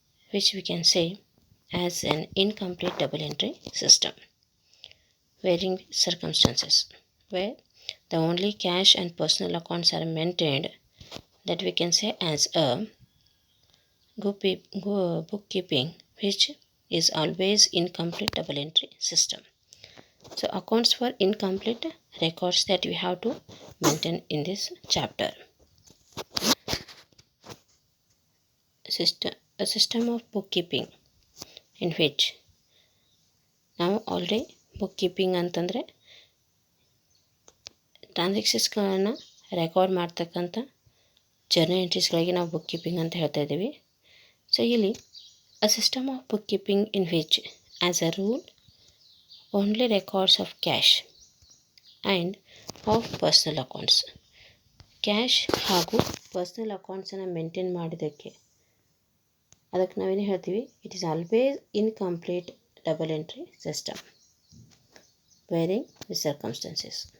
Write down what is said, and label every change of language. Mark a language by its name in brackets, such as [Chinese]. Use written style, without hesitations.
[English] which we can say as an incomplete double entry system varying with circumstances, where the only cash and personal accounts are maintained, that we can say as a bookkeeping which is always incomplete double entry system. So accounts for incomplete records that we have to maintain in this chapter. A system of bookkeeping in which [Kannada] ನಾವು already ಬುಕ್ಕೀಪಿಂಗ್ ಅಂತಂದರೆ ಟ್ರಾನ್ಸಾಕ್ಷನ್ಸ್ಗಳನ್ನು record ಮಾಡ್ತಕ್ಕಂಥ journal ಎಂಟ್ರೀಸ್ಗಳಿಗೆ ನಾವು ಬುಕ್ಕೀಪಿಂಗ್ ಅಂತ ಹೇಳ್ತಾ ಇದ್ದೀವಿ. So ಇಲ್ಲಿ [English] a system of bookkeeping in which, as a rule, only records of cash and of personal accounts, [Kannada] cash ಹಾಗೂ personal ಅಕೌಂಟ್ಸನ್ನು maintain ಮಾಡಿದ್ದಕ್ಕೆ ಅದಕ್ಕೆ ನಾವೇನು ಹೇಳ್ತೀವಿ, [English] It is always incomplete double entry system varying with circumstances.